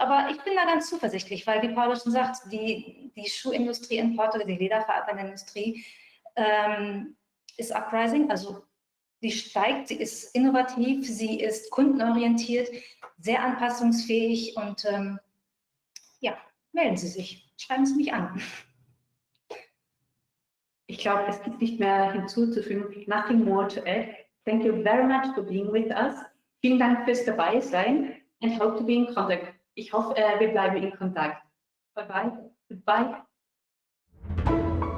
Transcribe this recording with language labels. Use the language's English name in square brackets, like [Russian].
[German] Aber ich bin da ganz zuversichtlich, weil, wie Paolo schon sagt, die Schuhindustrie in Portugal, die lederverarbeitende Industrie, ist uprising, also sie steigt, sie ist innovativ, sie ist kundenorientiert, sehr anpassungsfähig und ja, melden Sie sich, schreiben Sie mich an. Ich glaube, es gibt nicht mehr hinzuzufügen. [English] Nothing more to add. Thank you very much for being with us. [German] Vielen Dank fürs Dabeisein [English] and hope to be in contact. [German] Ich hoffe, wir bleiben in Kontakt. [English] Bye bye. Goodbye.